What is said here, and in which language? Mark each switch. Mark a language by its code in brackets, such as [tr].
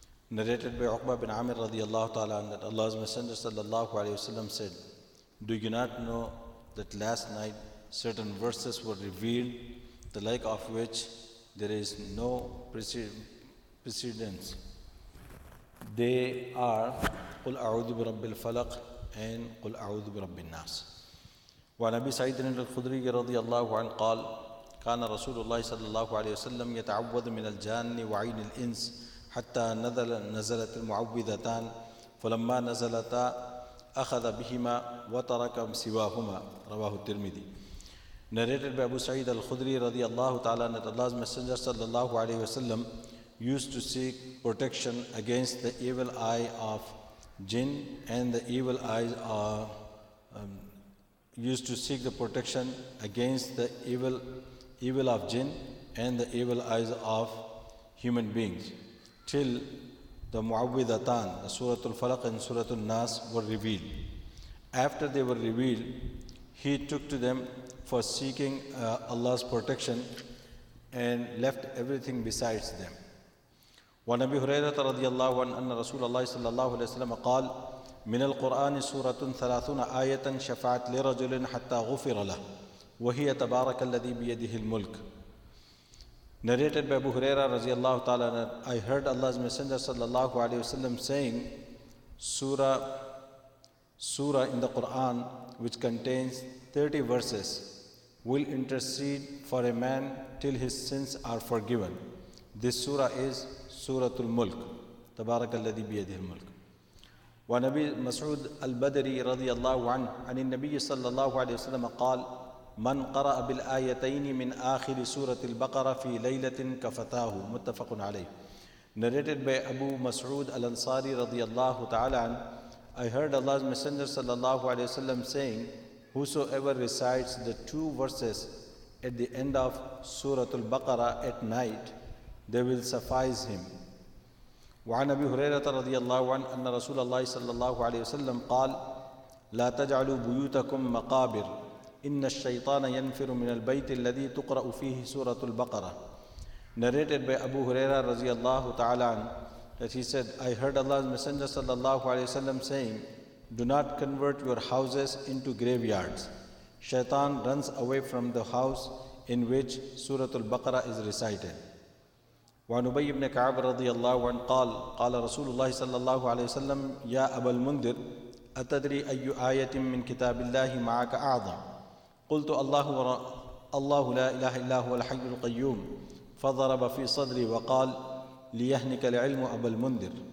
[en] Narrated by Uqba bin Amir radiallahu ta'ala that Allah's Messenger sallallahu alayhi wasallam said, do you not know that last night certain verses were revealed, the like of which there is no precedence? They are [ar] قل أعوذ برب الفلق [en] and [ar] قل أعوذ برب الناس. وعن أبي سعيد الخدري رضي الله عنه قال: كان رسول الله صلى الله عليه وسلم يتعوذ من الجان وعين الإنس حتى نزلت المعوذتان فلما نزلتا أخذ بهما وترك سواهما. رواه الترمذي. [en] Narrated by Abu Sa'id al-Khudri radiyallahu ta'ala that Allah's Messenger sallallahu alayhi wasallam used to seek protection against the evil eye of jinn and the evil eyes of used to seek the protection against the evil of jinn and the evil eyes of human beings till the Mu'awwidhatan, the Surah Al-Falaq and Surah Al-Nas were revealed. After they were revealed, he took to them for seeking Allah's protection and left everything besides them. [ar] وعن أبي هريرة رضي الله عنه أن رسول الله صلى الله عليه وسلم قال: من القرآن سورة 30 آية شفعت لرجل حتى غفر له وهي تبارك الذي بيده الملك. [en] Narrated by Abu Hurairah radiallahu ta'ala, I heard Allah's Messenger sallallahu alayhi wasallam saying, Surah in the Quran which contains 30 verses will intercede for a man till his sins are forgiven. This surah is Suratul Mulk, [ar] تبارك الذي بيده الملك. ونبي مسعود البدري رضي الله عنه عن النبي صلى الله عليه وسلم قال: من قرأ بالآيتين من آخر سورة البقرة في ليلة كفتاه. متفق عليه. [en] Narrated by Abu Mas'ud al-Ansari radiyallahu ta'ala anhu, I heard Allah's Messenger sallallahu alayhi wasallam saying, whosoever recites the 2 verses at the end of Surah Al-Baqarah at night, they will suffice him. [ar] وعن أبي هريرة رضي الله عنه أن رسول الله صلى الله عليه وسلم قال: لا تجعلوا بيوتكم مقابر إن الشيطان ينفر من البيت الذي تقرأ فيه سورة البقرة. [en] Narrated by Abu Hurairah radiallahu ta'ala anhu that he said, I heard Allah's Messenger sallallahu alayhi wasallam saying, do not convert your houses into graveyards. Shaitan runs away from the house in which Surah Al-Baqarah is recited. [ar] وعن أبي بن كعب رضي الله عنه قال: قال رسول الله صلى الله عليه وسلم: يا أبا المنذر أتدري أي آية من كتاب الله معك أعظم؟ قلت: الله لا إله إلا هو الحي القيوم. فضرب في صدري وقال: ليهنك العلم أبا المنذر.